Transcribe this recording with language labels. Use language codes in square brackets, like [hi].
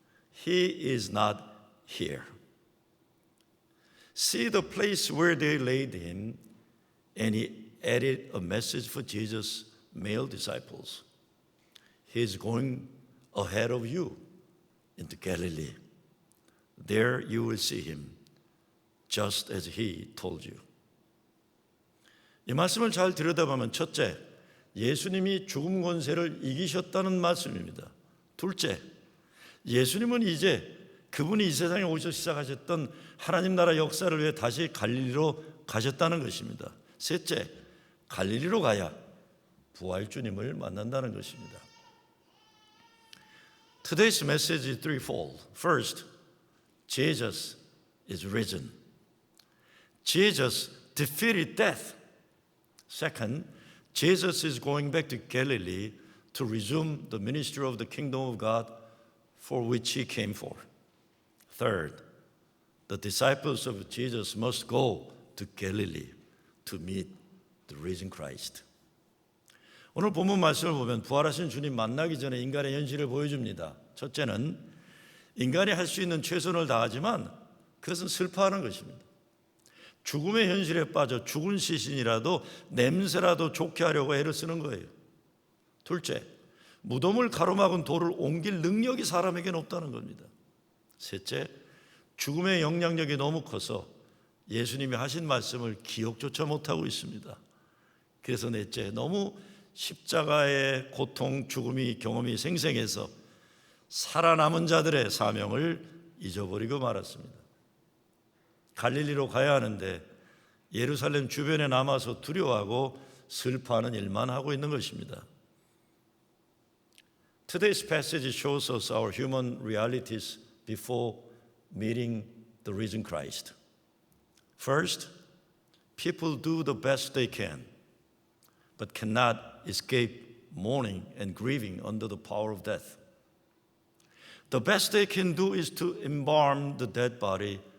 [en] He is not here. See the place where they laid him, and he added a message for Jesus' male disciples. He is going ahead of you into Galilee. There you will see him, just as he told you. [ko] 이 말씀을 잘 들여다보면 첫째, 예수님이 죽음 권세를 이기셨다는 말씀입니다. 둘째, 예수님은 이제 그분이 이 세상에 오셔서 시작하셨던 하나님 나라 역사를 위해 다시 갈릴리로 가셨다는 것입니다. 셋째, 갈릴리로 가야 부활주님을 만난다는 것입니다. [en] Today's message is threefold. First, Jesus is risen. Jesus defeated death. Second, Jesus is going back to Galilee to resume the ministry of the kingdom of God for which he came for. Third, the disciples of Jesus must go to Galilee to meet the risen Christ. [ko] 오늘 본문 말씀을 보면 부활하신 주님 만나기 전에 인간의 현실을 보여줍니다. 첫째는 인간이 할 수 있는 최선을 다하지만 그것은 슬퍼하는 것입니다. 죽음의 현실에 빠져 죽은 시신이라도 냄새라도 좋게 하려고 애를 쓰는 거예요. 둘째, 무덤을 가로막은 돌을 옮길 능력이 사람에게는 없다는 겁니다. 셋째, 죽음의 영향력이 너무 커서 예수님이 하신 말씀을 기억조차 못하고 있습니다. 그래서 넷째, 너무 십자가의 고통, 죽음이 경험이 생생해서 살아남은 자들의 사명을 잊어버리고 말았습니다. 갈릴리로 가야 하는데 예루살렘 주변에 남아서 두려워하고 슬퍼하는 일만 하고 있는 것입니다. [en] Today's passage shows us our human realities before meeting the risen Christ. First, people do the best they can, but cannot escape mourning and grieving under the power of death. The best they can do is to embalm the dead body